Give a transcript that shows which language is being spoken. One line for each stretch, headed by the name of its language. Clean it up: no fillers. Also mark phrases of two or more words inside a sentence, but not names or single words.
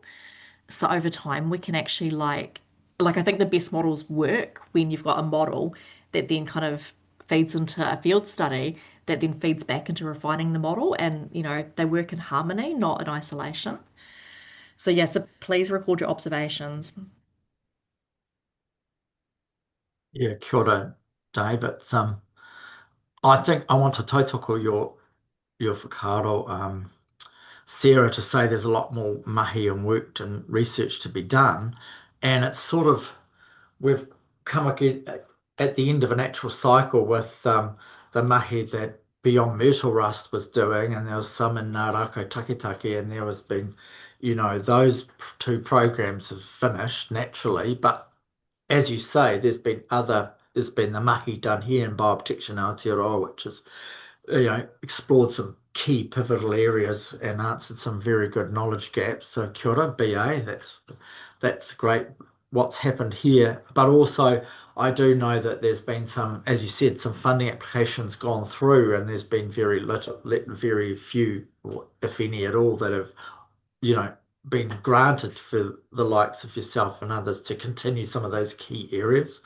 English: So over time, we can actually like I think the best models work when you've got a model that then kind of feeds into a field study that then feeds back into refining the model, and they work in harmony, not in isolation. So yeah, so please record your observations. Yeah,
Māori: kia ora, Dave.
English: I think I want to tautoko your whakaaro, Sarah, to say there's a lot more mahi and work and research to be done. And it's sort of, we've come again at the end of a natural cycle with the mahi that Beyond Myrtle Rust was doing, and there was some in Ngārako Taketake, and there was been, those two programs have finished naturally. But as you say, there's been the mahi done here in Bioprotection Aotearoa, which is explored some key pivotal areas and answered some very good knowledge gaps. So
Māori: kia ora,
English: BA, that's great what's happened here. But also I do know that there's been some, as you said, some funding applications gone through, and there's been very few, if any at all, that have, you know, been granted for the likes of yourself and others to continue some of those key areas.